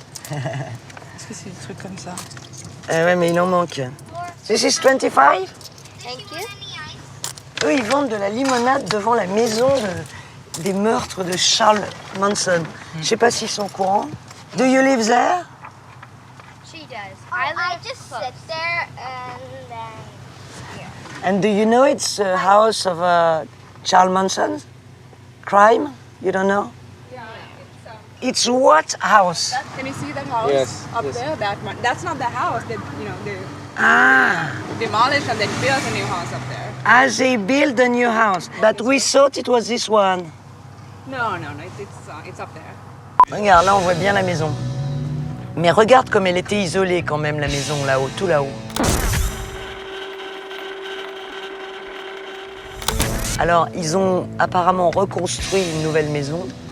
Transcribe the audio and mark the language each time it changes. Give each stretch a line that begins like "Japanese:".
French: Est-ce que c'est des trucs comme ça? Ouais, mais il en manque.
English: This is 25? Thank you.
French: Eux, ils vendent de la limonade devant la maison des meurtres de Charles Manson. Je sais pas s'ils sont au courant.
English: Do you live there? She does. I just sit there and then here. And do you know it's the house of Charles Manson? Crime? You don't know? It's what house? Can you see that house up there? That one. That's not the house. They demolished and they built a new house up there. Ah, they built a new house. But we thought it was this one. No. It's up there.
French: Regarde, là on voit bien la maison. Mais regarde comme elle était isolée quand même, la maison là-haut, tout là-haut. Alors, ils ont apparemment reconstruit une nouvelle maison.